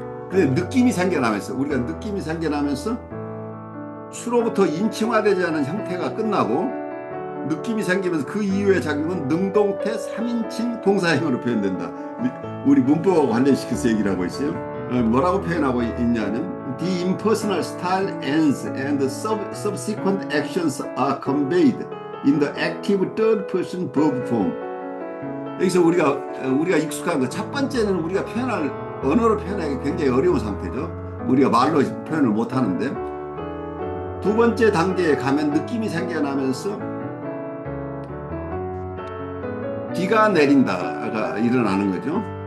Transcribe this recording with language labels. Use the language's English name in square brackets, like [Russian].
[Korean] 근데 느낌이 생겨나면서 우리가 느낌이 생겨나면서 수로부터 인칭화되지 않은 형태가 끝나고 느낌이 생기면서 그 이후의 작용은 능동태 3인칭 동사형으로 표현된다. 우리 문법하고 관련시켜서 얘기를 하고 있어요. 뭐라고 표현하고 있냐면 [English] The impersonal style ends and the subsequent actions are conveyed in the active third person verb form. [Korean] 여기서 우리가 익숙한 거 첫 번째는 우리가 언어로 표현하기 굉장히 어려운 상태죠. 우리가 말로 표현을 못 하는데 두 번째 단계에 가면 느낌이 생겨나면서 비가 내린다가 일어나는 거죠.